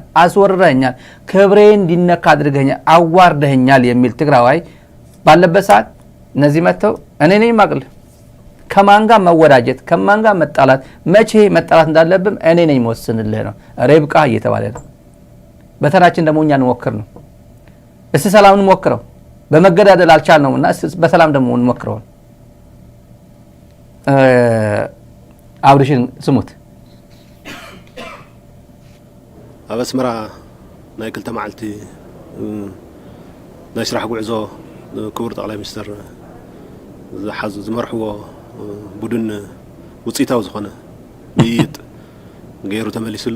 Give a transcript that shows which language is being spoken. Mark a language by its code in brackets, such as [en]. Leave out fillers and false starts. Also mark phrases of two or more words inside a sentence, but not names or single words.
[am] አስወርረኛል፣ ክብሬን እንዲነካ አድርገኛል፣ አዋርደኛል የሚል ትግራዋይ ባለበት ሰዓት እነዚህ መጥተው እኔ ነኝ ማቅል ከማን ጋር መወዳጀት ከማን ጋር መጣላት መቼ መጣላት እንዳለብን እኔ ነኝ ወስንልህ ነው። ሬብቃ እየተባለ ነው። በተራችን ደግሞ እኛ እንሞክር ነው። እስቲ ሰላም እንሞክረው። በመገዳደል አልቻልነውና በሰላም ደግሞ እንሞክረው። አብርሽን ስሙት። [ti] ኣብ ኣስመራ ናይ ክልተ መዓልቲ ናይ ስራሕ ጉዕዞ ክቡር ጠቅላይ ሚኒስትር ዝመርሕዎ ቡድን ውፅኢታዊ ዝኾነ ምይይጥ ገይሩ ተመሊሱ ኣሎ።